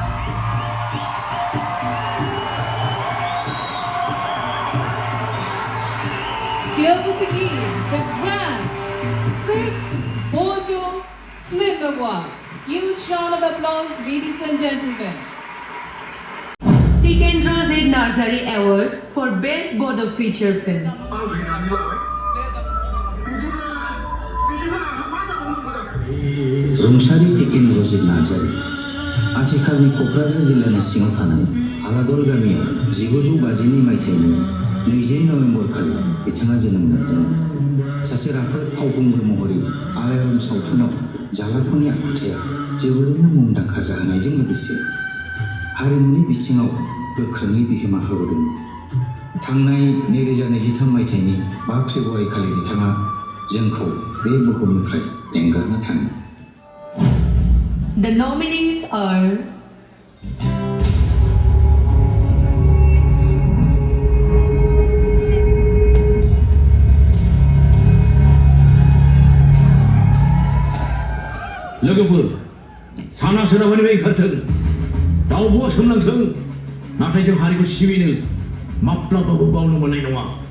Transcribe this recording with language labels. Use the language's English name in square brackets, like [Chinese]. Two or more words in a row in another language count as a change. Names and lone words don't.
[English] Here we begin the grand 6th Bodo Film Awards. Huge round of applause, ladies and gentlemen. Tikendrose Narsari Award for Best Bodo Feature Film. [Bodo] रुंसारि टिकेन्द्रजित नार्जारि आथिखालनि क'क्राझार जिल्लानि सिङाव थानाय आलादल गामियाव 1950 मायथाइनि 20 नभेम्बर खालि बिथाङा जोनोम मोनदोंमोन। सासे राफोद फावखुंगुर महरै आलायारन सावथुनाव जालाख'नि आखुथाया जोबोरैनो मुंदांखा जाहोनायजों लोगोसे हारिमुनि बिथिङाव गोख्रोङै बिहोमा होबोदोंमोन। थांनाय 2023 मायथाइनि 5 फेब्रुवारि खालि बिथाङा जोंखौ बे बुहुमनिफ्राय एंगारना थाङो। [English] The nominees are [Bodo] लोगोफोर साना सोनाबनिफ्राय ओंखारथों दाउब'आ सोमनांथों नाथाय जों हारिखौ सिबिनो माब्लाबाबो बावनो मोननाय नङा